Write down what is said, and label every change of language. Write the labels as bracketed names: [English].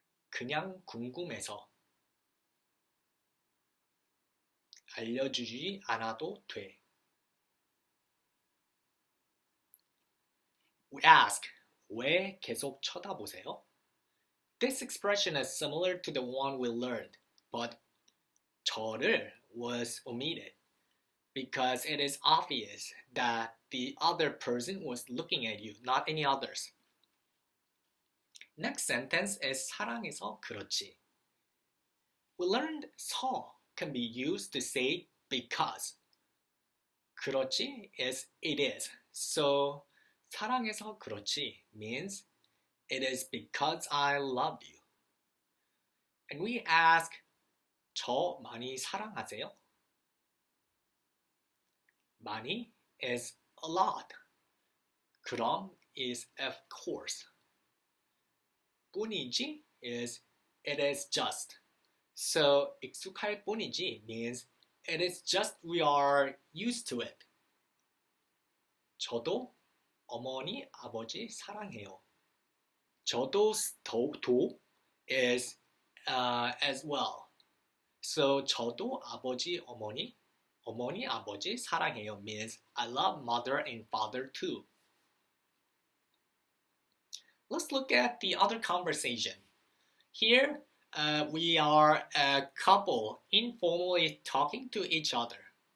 [Korean] 그냥 궁금해서. 알려주지 않아도 돼. [English] We ask, [Korean] 왜 계속 쳐다보세요? [English] This expression is similar to the one we learned, but 저를 was omitted because it is obvious that the other person was looking at you, not any others. Next sentence is [Korean] 사랑해서 그렇지. [English] We learned 서 can be used to say because. 그렇지 is it is. So [Korean] 사랑해서 그렇지 [English] means it is because I love you. And we ask [Korean] 저 많이 사랑하세요? [English] 많이 is a lot. 그럼 is of course. 뿐이지 is it is just. So [Korean] 익숙할 뿐이지 [English] means it is just we are used to it. [Korean] 저도 어머니, 아버지 사랑해요. 저도 도 [English] is as well. So [Korean] 저도 아버지, 어머니, 아버지 사랑해요 [English] means I love mother and father too. Let's look at the other conversation. Here we are a couple informally talking to each other.